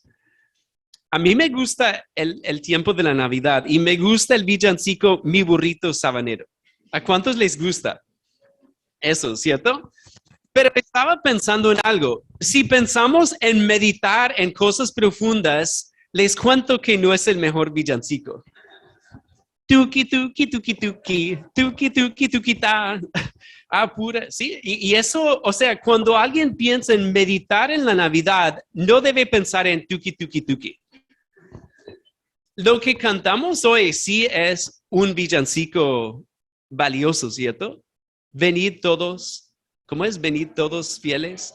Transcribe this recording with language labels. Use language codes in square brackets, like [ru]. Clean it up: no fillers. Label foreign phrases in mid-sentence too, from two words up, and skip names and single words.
[es] A mí me gusta el tiempo de la Navidad y me gusta el villancico Mi Burrito Sabanero. ¿A cuántos les gusta eso, cierto? Pero estaba pensando en algo. Si pensamos en meditar en cosas profundas, les cuento que no es el mejor villancico. Tuki, tuki, tuki, tuki, tuki, tuki, tuki, ta. Pura, sí. Y eso, o sea, cuando alguien piensa en meditar en la Navidad, no debe pensar en tuki, tuki, tuki. Lo que cantamos hoy sí es un villancico valioso, ¿cierto? Venid todos, ¿cómo es? Venid todos fieles.